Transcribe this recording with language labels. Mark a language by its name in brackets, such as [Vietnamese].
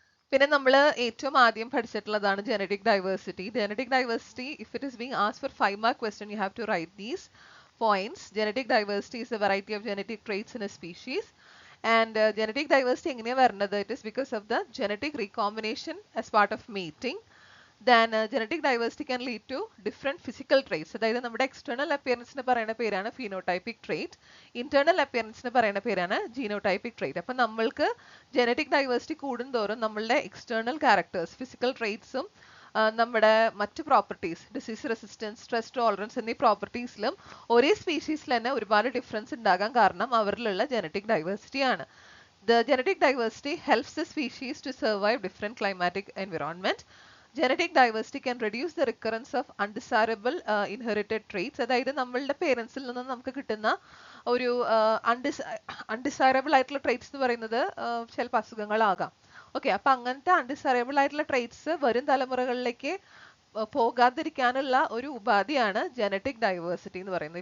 [Malayalam] പിന്നെ നമ്മൾ ഏറ്റവും ആദ്യം പഠിച്ചിട്ടുള്ളതാണ് genetic diversity. [English] Genetic diversity, if it is being asked for 5 mark question, you have to write these points. Genetic diversity is a variety of genetic traits in a species. And genetic diversity [Malayalam] എങ്ങനെയാ വരുന്നത്? [English] It is because of the genetic recombination as part of mating. Then genetic diversity can lead to different physical traits. [Malayalam] അതായത് നമ്മുടെ external അപ്പിയറൻസിന് പറയുന്ന പേരാണ് phenotypic trait, internal അപ്പിയറൻസിന് പറയുന്ന പേരാണ് ജീനോടൈപ്പിക് trait. അപ്പം നമ്മൾക്ക് ജനറ്റിക് ഡൈവേഴ്സിറ്റി കൂടുന്തോറും നമ്മളുടെ എക്സ്റ്റേണൽ ക്യാരക്ടേഴ്സ്, ഫിസിക്കൽ ട്രേറ്റ്സും നമ്മുടെ മറ്റ് properties, disease resistance, stress tolerance എന്നീ പ്രോപ്പർട്ടീസിലും ഒരേ സ്പീഷീസിൽ തന്നെ ഒരുപാട് ഡിഫറൻസ് ഉണ്ടാകാൻ കാരണം അവരിലുള്ള ജനറ്റിക് ഡൈവേഴ്സിറ്റി ആണ്. [English] The genetic diversity helps the species to survive different climatic environment. Genetic diversity can reduce the recurrence of undesirable inherited traits. [Malayalam] അതായത് നമ്മളുടെ പേരൻസിൽ നിന്ന് നമുക്ക് കിട്ടുന്ന ഒരു അൺഡിസൈറബിൾ ആയിട്ടുള്ള ട്രേറ്റ്സ് എന്ന് പറയുന്നത് ചിലപ്പോൾ അസുഖങ്ങളാകാം. ഓക്കെ, അപ്പൊ അങ്ങനത്തെ അൺഡിസൈറബിൾ ആയിട്ടുള്ള ട്രേറ്റ്സ് വരും തലമുറകളിലേക്ക് പോകാതിരിക്കാനുള്ള ഒരു ഉപാധിയാണ് ജനറ്റിക് ഡൈവേഴ്സിറ്റി എന്ന് പറയുന്നത്.